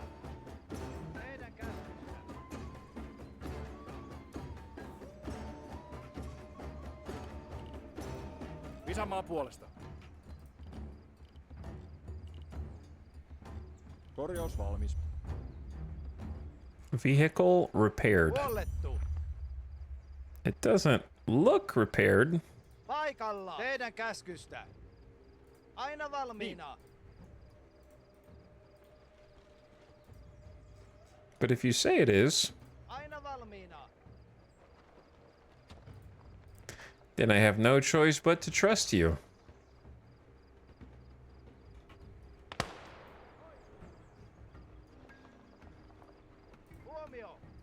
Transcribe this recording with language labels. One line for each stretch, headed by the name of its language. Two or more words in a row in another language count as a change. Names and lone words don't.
Finnish: Teidän käsissä. Isänmaan puolesta. Korjaus valmis.
English: Vehicle repaired.
Finnish: Huollettu.
English: It doesn't look repaired.
Finnish: Paikalla! Teidän käskystä! Aina valmiina!
English: But if you say it is,
Finnish: Aina valmiina!
English: then I have no choice but to trust you.
Finnish: Huomio!